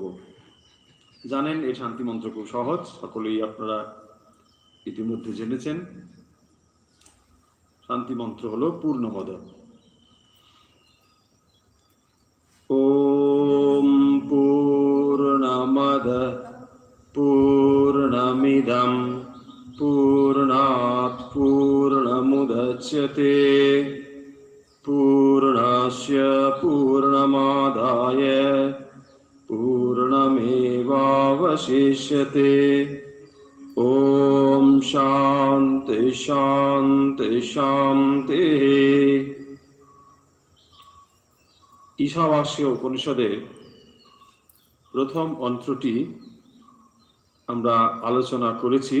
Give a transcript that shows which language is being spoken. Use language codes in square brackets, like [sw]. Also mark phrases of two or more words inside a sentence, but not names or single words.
[bn] জানেন এই শান্তি মন্ত্র খুব সহজ, সকলেই আপনারা ইতিমধ্যে জেনেছেন। শান্তি মন্ত্র হলো পূর্ণমদ। [sa] ওম পূর্ণমদ পূর্ণমিদং পূর্ণাৎ পূর্ণমুদচ্যতে পূর্ণস্য পূর্ণমাদায় পূর্ণমেবাবশিষ্যতে। ওম শান্তি শান্তি শান্তি। [bn] ঈশাবাস্য উপনিষদের প্রথম মন্ত্রটি আমরা আলোচনা করেছি।